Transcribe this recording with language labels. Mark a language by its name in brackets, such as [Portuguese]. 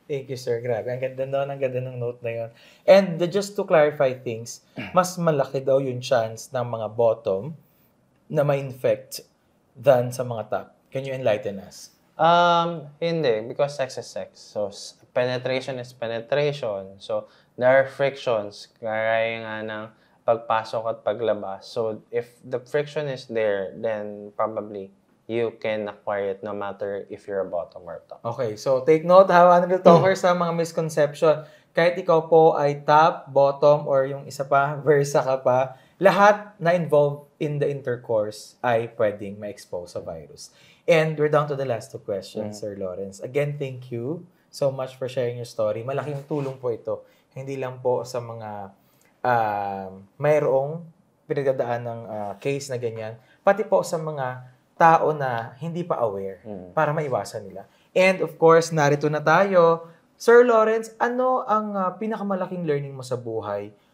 [English] Thank you, sir. [Filipino] Grabe. Ang ganda ng note na yun. [English] And just to clarify things, [Filipino] mas malaki daw yung chance ng mga bottom na ma-infect than sa mga top. [English] Can you enlighten us? Hindi, because sex is sex. So, penetration is penetration. So, there are frictions, [Filipino] gaya nga ng pagpasok at paglabas. [English] So, if the friction is there, then probably you can acquire it no matter if you're a bottom or top. Okay, so take note ha, Unreal Talkers, sa mga misconception. [Filipino] Kahit ikaw po ay top, bottom, or yung isa pa, versa ka pa, lahat na [English] involved in the intercourse [Filipino] ay pwedeng ma-expose sa virus. [English] And we're down to the last two questions, Sir Lawrence. Again, thank you so much for sharing your story. [Filipino] Malaking tulong po ito. Hindi lang po sa mga mayroong pinagdadaan ng case na ganyan, pati po sa mga tao na hindi pa aware para maiwasan nila. [English] And of course, [Filipino] narito na tayo. Sir Lawrence, ano ang pinakamalaking learning mo sa buhay?